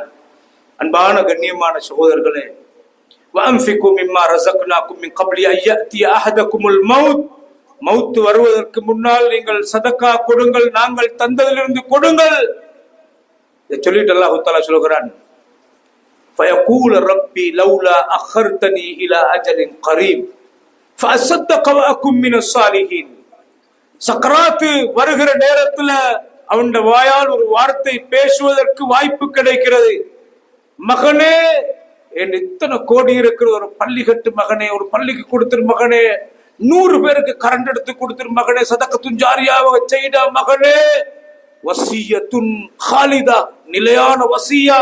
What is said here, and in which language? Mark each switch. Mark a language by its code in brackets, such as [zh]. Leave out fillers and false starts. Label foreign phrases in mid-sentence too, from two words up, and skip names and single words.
[ta] அன்பான கண்ணியமான சகோதரர்களே, [ar] وأنفقوا مما رزقناكم من قبل أن يأتي أحدكم الموت. [ta] மௌத்து வருவதற்கு முன்னால் நீங்கள் சதக்கா கொடுங்கள், நாங்கள் தந்ததிலிருந்து கொடுங்கள். இதை சொல்லிட்டு அல்லாஹ் தஆலா சொல்கிறான், [ar] فَيَقُولُ رَبِّي لَوْلَا أَخَّرْتَنِي إِلَى أَجَلٍ قَرِيبٍ فَأَصَدَّقَ وَأَكُن مِّنَ الصَّالِحِينَ. [ta] சக்கராத்து வருகிற நேரத்துல அவன் வாயால் ஒரு வார்த்தை பேசுவதற்கு வாய்ப்பு கிடைக்கிறது. மகனே, என் இத்தனை கோடி இருக்கிற ஒரு பள்ளி கட்டு மகனே, ஒரு பள்ளிக்கு கொடுத்துரு மகனே, 100 பேருக்கு கரண்ட் எடுத்து கொடுத்துரு மகனே, [ar] صدقة جارية [ta] செய்த மகனே, [ar] وصية خالدة, [ta] நிலையான வசியா.